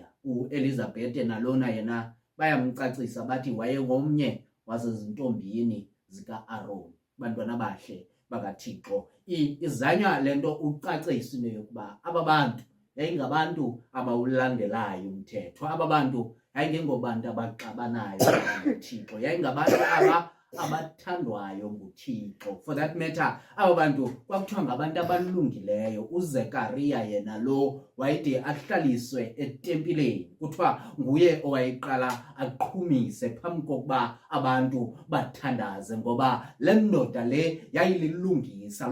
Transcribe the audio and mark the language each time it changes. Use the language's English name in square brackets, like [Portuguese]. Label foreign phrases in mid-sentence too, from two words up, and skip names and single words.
[Xhosa] uElizabeth nalona yena bayamcacisa bathi wayengomnye wasezintombini zika-Aaron, bantwana bahle bakaThixo. Izanywa le nto ucacisa into yokuba aba bantu yayingabantu abawulandelayo umthetho. Aba bantu yayingengobantu abaxabanayo nguThixo, yayingabantu abathandwayo nguThixo. [English] For that matter, [Xhosa] aba bantu kwakuthiwa ngabantu abalungileyo. uZekariya yena lo wayede ahlaliswe etempileni, kuthiwa nguye owayeqala aqhumise phambi kokuba abantu bathandaze, ngoba le ndoda le yayililungisa.